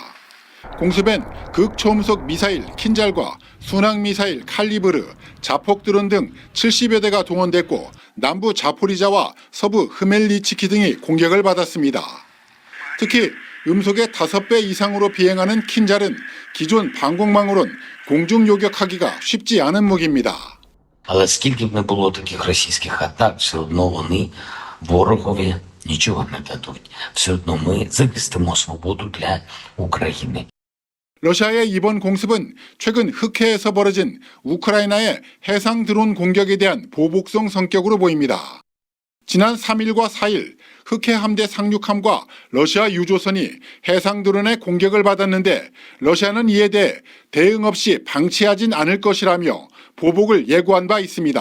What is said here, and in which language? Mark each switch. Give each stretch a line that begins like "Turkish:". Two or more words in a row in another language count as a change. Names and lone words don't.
Korean: 공습엔 극초음속 미사일 킨잘과 순항미사일 칼리브르, 자폭 드론 등 70여 대가 동원됐고 남부 자포리자와 서부 흐멜리치키 등이 공격을 받았습니다. 특히 음속의 5배 이상으로 비행하는 킨잘은 기존 방공망으로는 공중 요격하기가 쉽지 않은 무기입니다.
Ukrainian: Але скільки б не було таких російських атак, все одно вони ворогові нічого не дадуть. Все одно ми захистимо свободу для України.
Korean: 러시아의 이번 공습은 최근 흑해에서 벌어진 우크라이나의 해상 드론 공격에 대한 보복성 성격으로 보입니다. 지난 3일과 4일 흑해 함대 상륙함과 러시아 유조선이 해상 드론의 공격을 받았는데 러시아는 이에 대해 대응 없이 방치하진 않을 것이라며 보복을 예고한 바 있습니다.